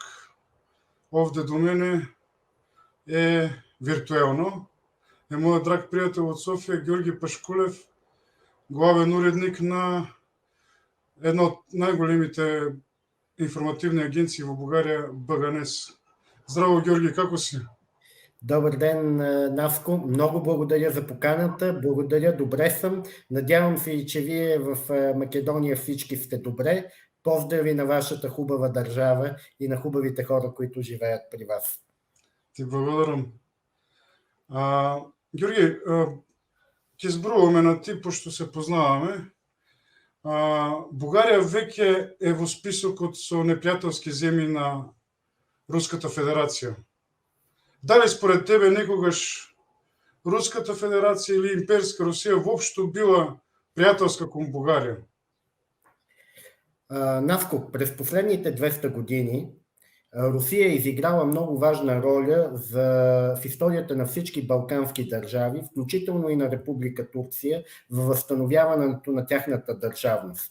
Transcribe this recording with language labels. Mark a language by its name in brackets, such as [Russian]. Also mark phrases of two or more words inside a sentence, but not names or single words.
[Macedonian] Овде до мене е виртуелно е мојот драг пријател од Софија, Ѓорги Пашкулев, главен уредник на една од најголемите информативни агенции во Бугарија, БГНЕС. Здраво, Ѓорги, како си? [Bulgarian] Добър ден, Наско. Много благодаря за поканата. Благодаря, добре съм. Надявам се и, че вие в Македония всички сте добре. Поздрави на вашата хубава държава и на хубавите хора, които живеят при вас. [Macedonian] Ти благодарам. Ѓорги, ќе зборуваме на ти, пошто се познаваме. Бугарија веќе е во списокот со непријателски земји на Руската Федерација. Дали според тебе некогаш Руската Федерација или имперска Русија воопшто била пријателска кон Бугарија? [Bulgarian] Наско, през последните 200 години Русия е изиграла много важна роля в историята на всички балкански държави, включително и на Република Турция, в възстановяването на тяхната държавност.